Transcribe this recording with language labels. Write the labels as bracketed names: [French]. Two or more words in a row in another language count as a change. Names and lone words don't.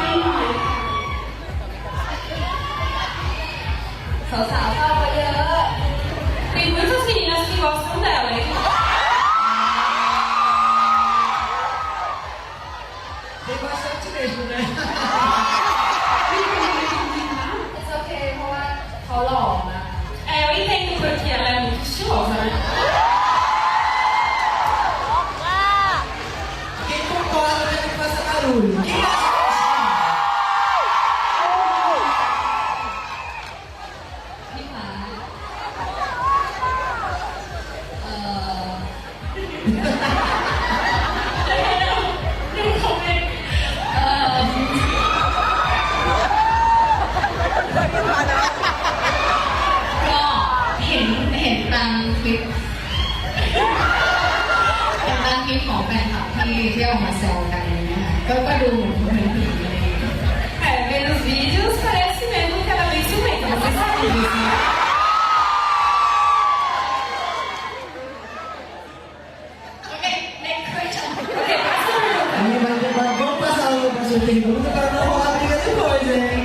[Thai] สาวๆเข้ามาเยอะ [Portuguese] Tem muitas meninas que gostam dela, hein? Tem bastante mesmo, né? [English] it's okay [Thai] เพราะว่าเขาหล่อนะ [Portuguese] É, eu entendo porque ela é muito estilosa, né? Quem concorda deve que faça barulho. Quem acha que [Thai] พี่ฟ้าก็เห็นตามคลิปของแฟนคลับที่ออกมาแซวกันนะคะก็ดูเหมือนผู้หญิงอะไรอย่างเงี้ย [Portuguese] É, vendo os vídeos parece mesmo que ela é bem ciumenta, você sabe disso, né? Vamos passar para a sua pergunta para não rolar briga depois, hein?